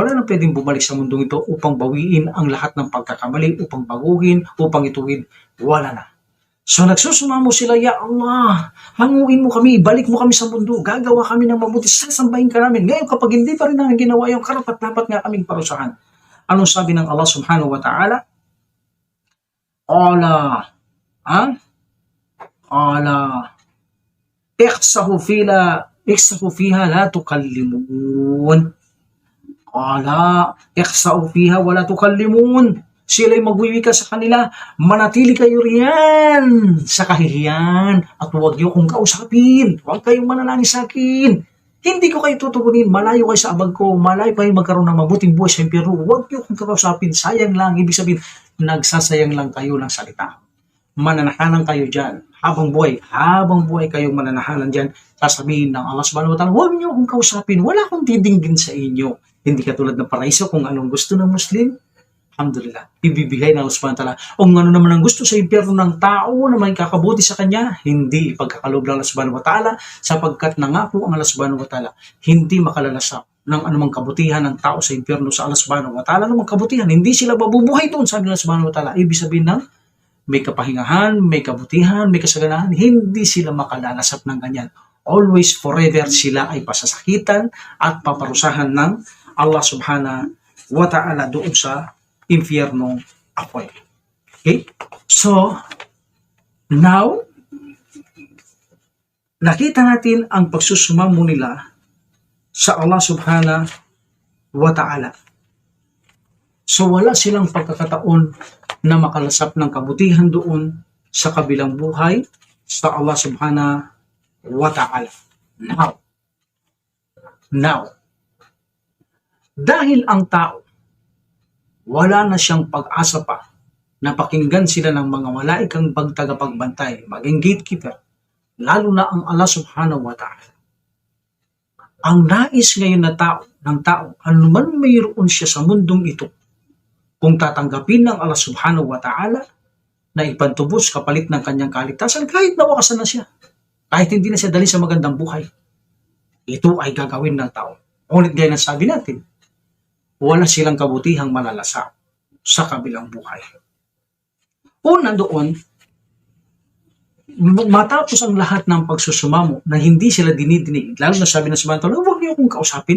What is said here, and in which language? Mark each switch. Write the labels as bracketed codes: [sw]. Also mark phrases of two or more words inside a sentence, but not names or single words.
[tl] Wala na pwedeng bumalik sa mundong ito upang bawiin ang lahat ng pagkakamali, upang baguhin, upang ituwid. Wala na. So nagsusumamo sila, [ar] يا الله, [tl] hanguin mo kami, ibalik mo kami sa mundo, gagawa kami ng mabuti, sasambahin ka namin. Ngayon kapag hindi pa rin namin ginawa yung karapat-dapat nga kaming parusahan. Anong sabi ng Allah [ar] سبحانه وتعالى? قال اخسئوا فيها لا تكلمون. قال اخسئوا فيها ولا تكلمون. [tl] Sila'y magwiwika sa kanila, manatili kayo riyan sa kahihiyan at huwag niyo kong kausapin, huwag kayong manalangin sa akin. Hindi ko kayo tutugunin, malayo kayo sa abag ko, malayo kayo magkaroon ng mabuting buhay sa impyerno, huwag niyo kong kausapin, sayang lang, ibig sabihin, nagsasayang lang kayo ng salita. Mananahanan kayo dyan, habang buhay kayong mananahanan dyan, sasabihin ng Allah [ar] سبحانه وتعالى, [tl] huwag niyo akong kausapin, wala akong didinggin sa inyo. Hindi katulad ng paraiso kung anong gusto ng Muslim, alhamdulillah, ibibigay ng Allah [ar] سبحانه وتعالى. [tl] Kung ano naman ang gusto sa impyerno ng tao na may kakabuti sa kanya, hindi ipagkakaloob ng Allah [ar] سبحانه وتعالى, [tl] sapagkat nangako ang Allah [ar] سبحانه وتعالى, [tl] hindi makalalasap ng anumang kabutihan ng tao sa impyerno sa Allah [ar] سبحانه وتعالى. [tl] Anumang kabutihan, hindi sila mabubuhay doon, sabi ng Allah [ar] سبحانه وتعالى. [tl] Ibig sabihin ng may kapahingahan, may kabutihan, may kasaganahan, hindi sila makalalasap ng ganyan. [en] Always, forever, [tl] sila ay pasasakitan at paparusahan ng Allah [ar] سبحانه وتعالى [tl] doon sa impyernong apoy. Okay? [en] So, now, [tl] nakita natin ang pagsusumamo nila sa Allah [ar] سبحانه وتعالى. [tl] So, wala silang pagkakataon na makalasap ng kabutihan doon sa kabilang buhay sa Allah [ar] سبحانه وتعالى. [tl] Now, dahil ang tao wala na siyang pag-asa pa na pakinggan sila ng mga malaikang tagapagbantay, maging gatekeeper, lalo na ang Allah [ar] سبحانه وتعالى. [tl] Ang nais ngayon ng tao, anuman mayroon siya sa mundong ito, kung tatanggapin ng Allah [ar] سبحانه وتعالى [tl] na ipantubos kapalit ng kanyang kaligtasan, kahit nawakasan na siya, kahit hindi na siya dali sa magandang buhay, ito ay gagawin ng tao. Ngunit gaya ng sabi natin, wala silang kabutihang malalasap sa kabilang buhay. Una doon, matapos ang lahat ng pagsusumamo na hindi sila dinidinig, lalo na sabi ng samantala, huwag niyo akong kausapin.